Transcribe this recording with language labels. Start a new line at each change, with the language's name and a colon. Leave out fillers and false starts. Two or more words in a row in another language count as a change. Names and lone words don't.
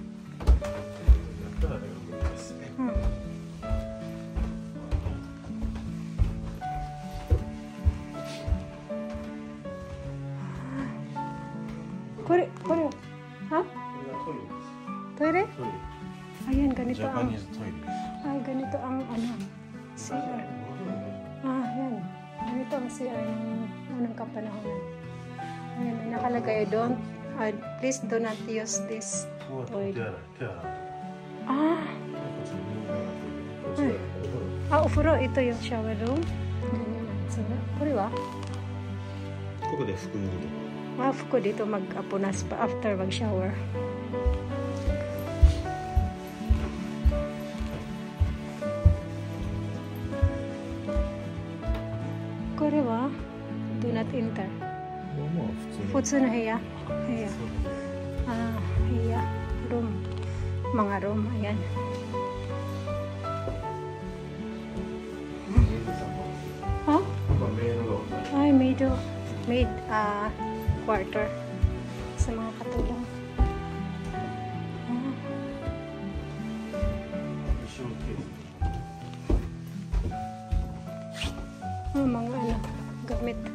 Japanese: Kore. は？トイレ?
Filipino: Ayan, ganito ang ganito ang CR. Ayan. Ganito ang CR ng unang kapanahonan. Ayan, nakalagay,
English: please do not use this toilet.
Filipino: Ufuro, ito yung shower room. Ganyan.
Japanese: これはここで服脱ぐの。
Filipino: 服 dito mag-apunas pa after mag-shower.
Japanese: これは
English: do not enter.
Japanese: まあ普通の部屋。部屋。room.
Filipino: Mga room. Ayan. Ha? Ay, maid quarter sa mga katulong. Mga ano, gamit.